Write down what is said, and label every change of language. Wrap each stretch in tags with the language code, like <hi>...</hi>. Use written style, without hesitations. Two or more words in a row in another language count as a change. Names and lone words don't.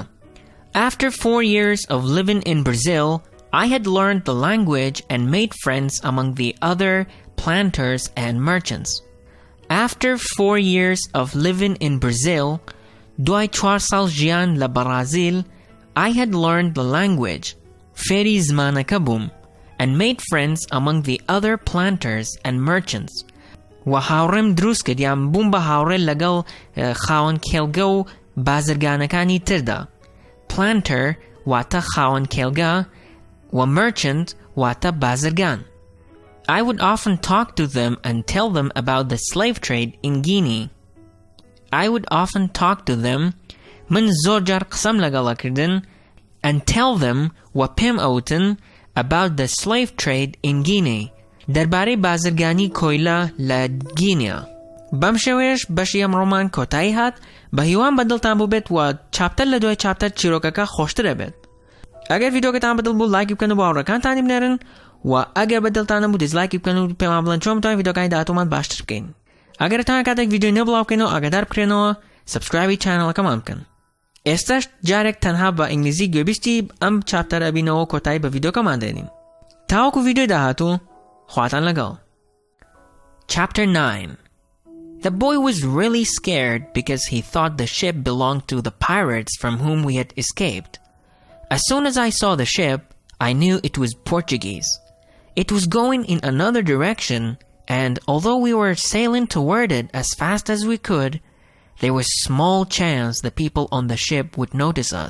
<en>After 4 years of living in Brazil, I had learned the language and made friends among the other planters and merchants. After 4 years of living in Brazil,</en> <ckb>دوای 4 ساڵ ژیان لە بەرازیل,</ckb> <en>I had learned the language,</en> <ckb>فێری زمانەکە بووم,</ckb> <en>and made friends among the other planters and merchants.</en> <ckb>و هاوڕێم دروست کرد یان بووم بە هاوڕێ لەگەڵ خاوەن کێڵگە و بازرگانەکانی تردا. Planter واتە خاوەن کێڵگە و merchant واتە بازرگان.</ckb> <en>I would often talk to them and tell them about the slave trade in Guinea. I would often talk to them,</en> <ckb>من زۆر جار قسەم لەگەڵا کردن,</ckb> <en>and tell them</en> <ckb>و پێم ئەوتن</ckb> <en>about the slave trade in Guinea,</en> <ckb>دەربارەی بازرگانی کۆیلە لە گینیا. بەم شێوەیەش بەشی ئەمڕۆمان کۆتایی هات. بە هیوان بەدڵتان بوو بێت و چاپتەر لە دوای چاپتەر چیرۆکەکە خۆشترە بێت. ئەگەر ڤیدیۆکەتان بەدڵ بوو لایکی بکەن و بۆ هاوڕێکانتانی بنێرن و ئەگەر بەدڵتانە بوو دیزلایکی بکەن و پێمان بڵێن چۆن بتوانین ڤیدیۆکانی داهاتوومان باشتر بکەین. ئەگەرتان کاتێک ڤیدیۆی نوێ بڵاو بکەینەوە ئاگادار بکرێنەوە سبسکرایبی چانەڵەکەمان بکەن. ئێستاش جارێک تەنها بە ئینگلیزی گوێبیستی ئەم چاپتەرە بینەوە کۆتایی بە ڤیدیۆکەمان دێنین. تاوەکو ڤیدیۆی داهاتوو خواتان لەگەڵ.</ckb> <en>Chapter 9. The boy was really scared because he thought the ship belonged to the pirates from whom we had escaped. As soon as I saw the ship, I knew it was Portuguese. It was going in another direction, and although we were sailing toward it as fast as we could, there was small chance the people on the ship would notice us.</en>